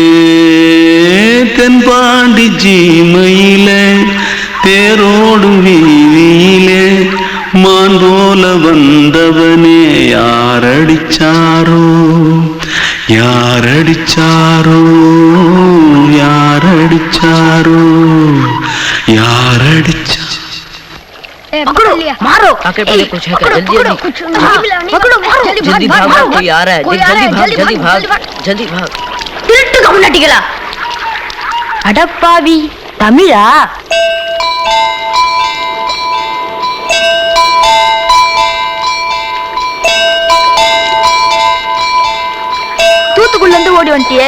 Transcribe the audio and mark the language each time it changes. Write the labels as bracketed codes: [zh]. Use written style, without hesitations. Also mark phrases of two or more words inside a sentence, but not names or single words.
[ta] தென்பாண்டி சீமையில தேரோடும் வீதியிலே மான் போல வந்தவனே யாரடிச்சாரோ யாரடிச்சாரோ யாரடிச்சாரோ யாரடிச்சா. [hi] मारो आके पहले कुछ है क्या? जल्दी जल्दी जल्दी भाग, कोई आ रहा है, जल्दी भाग जल्दी भाग. [ta] திருட்டுக்கு முன்னாடிகளா அடப்பாவி தமிழா? தூத்துக்குள்ள இருந்து ஓடி வந்துட்டியா?